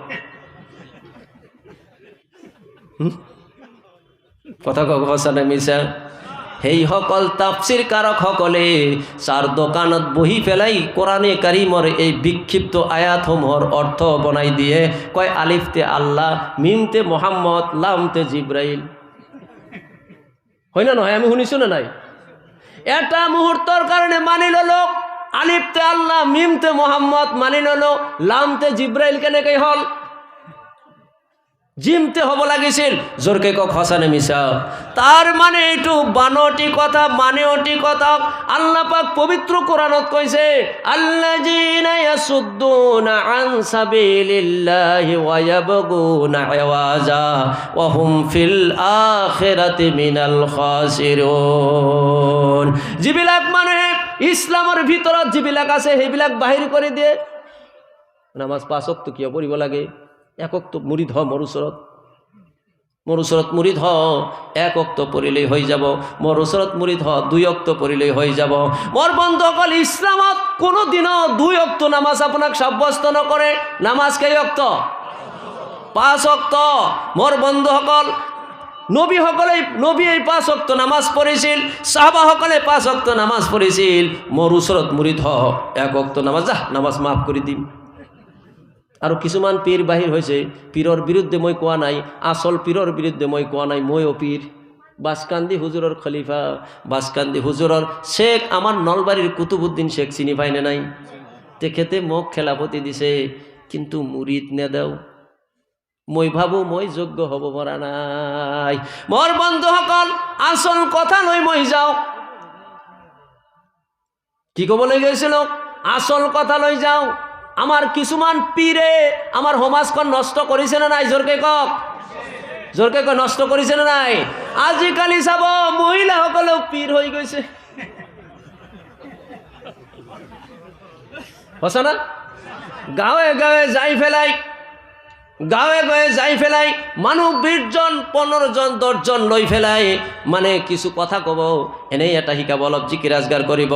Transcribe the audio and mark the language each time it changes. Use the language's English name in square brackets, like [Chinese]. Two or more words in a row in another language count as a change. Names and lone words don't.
[Assamese] কথা কওক সঁচা নে মিছা? সেইসকল তাফসিৰ কাৰকসকলে চাৰ দোকানত বহি পেলাই কোরআনে কাৰীমৰ এই বিক্ষিপ্ত আয়াতসমূহৰ অৰ্থ বনাই দিয়ে। কয় আলিফতে আল্লাহ, মিমতে মোহাম্মদ, লামতে জিব্রাইল। হয় না নহয়? আমি শুনিছো না নাই? এটা মুহূর্তর কারণে মানি ললো আলিফতে আল্লাহ, মিমতে মোহাম্মদ মানি ললো, লামতে জিব্রাইল কেনেকৈ হল? জিমতে হব লাগিছিল। জোরকে কক সঁচা নে মিছা? তার মানে এইটো বানটি কথা, মানেওটি কথা। আল্লাহ পাক পবিত্র কোরআনত কইছে [Arabic] الذين يصدون عن سبيل الله ويبغونها عوجا وهم في الآخرة من الخاسرون. [Assamese] যিবিলাক মানে ইসলামৰ ভিতৰত যিবিলাক আছে সেইবিলাক বাহিৰ কৰি দিয়ে। নামাজ 5 ওয়াক্ত কিয় পঢ়িব লাগে? এক ওয়াক্ত মুরিদ হ মোর ওচৰত মুরিদ হ, এক ওয়াক্ত পড়িলেই হয়ে যাব। মোর ওচৰত মুরিদ হ, 2 ওয়াক্ত পড়িলেই হয়ে যাব। মোর বন্ধুসকল ইসলামত কোনোদিনও 2 ওয়াক্ত নামাজ আপোনাক সাব্যস্ত নকৰে। নামাজ কেই ওয়াক্ত? 5 ওয়াক্ত। মোর বন্ধুসকল নবী এই 5 ওয়াক্ত নামাজ পড়িছিল, সাহাবাসকলে 5 ওয়াক্ত নামাজ পড়িছিল। মোর ওচৰত মুরিদ হ, 1 ওয়াক্ত নামাজ যা, নামাজ মাফ করে দিম। আৰু কিছুমান পীর বাহিৰ হৈছে। পীৰৰ বিৰুদ্ধে মই কোৱা নাই, আসল পীৰৰ বিৰুদ্ধে মই কোৱা নাই। ময়ো পীর। বাসকান্দি হুজুৰৰ খলিফা, বাসকান্দি হুজুৰৰ শেখ আমার নলবাৰীৰ কুতুবুদ্দিন শেখ চিনি পাইনে নাই? তেখেতে মোক খেলাপতি দিছে, কিন্তু মুরিদ নেদাও। মই ভাবো মই যোগ্য হব পৰা নাই। মোৰ বন্ধুসকল আসল কথা লৈ মই যাওঁ। কি ক'বলৈ গৈছিল? আসল কথা লৈ যাওঁ। আমার কিছুমান পীরে আমার সমাজখন নষ্ট করেছে না নাই? জোরকে কক, জোরকে কক, নষ্ট করেছে না নাই? আজিকালি চাব মহিলাসকলেও পীর হয়ে গেছে। সঁচা না? গাঁৱে গাঁৱে যাই ফেলাই মানুহ 20 জন 15 জন 10 জন লৈ ফেলাই মানে কিছু কথা কব, এনেই এটা শিকাব, অলপ জিকিৰ আজগাৰ কৰিব।